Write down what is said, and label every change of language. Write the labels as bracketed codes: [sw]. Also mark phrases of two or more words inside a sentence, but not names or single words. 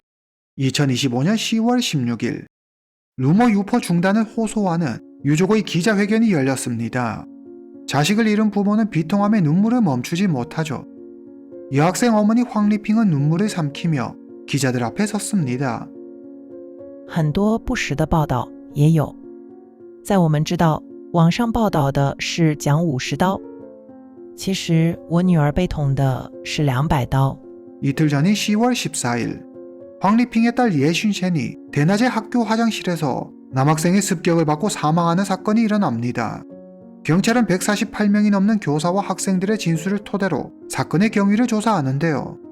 [ko] 2025년 10월 16일 루머 유포 중단을 호소하는 유족의 기자회견이 열렸습니다. 자식을 잃은 부모는 비통함에 눈물을 멈추지 못하죠. 여학생 어머니 황리핑은 눈물을 삼키며 기자들 앞에 섰습니다. [zh] 很多不实的报道也有，在我们知道网上报道的是讲50刀，其实我女儿被捅的是200刀。 [ko] 이틀 전인 10월 14일 황리핑의 딸 예슌셴이 대낮에 학교 화장실에서 남학생의 습격을 받고 사망하는 사건이 일어납니다. 경찰은 148명이 넘는 교사와 학생들의 진술을 토대로 사건의 경위를 조사하는데요.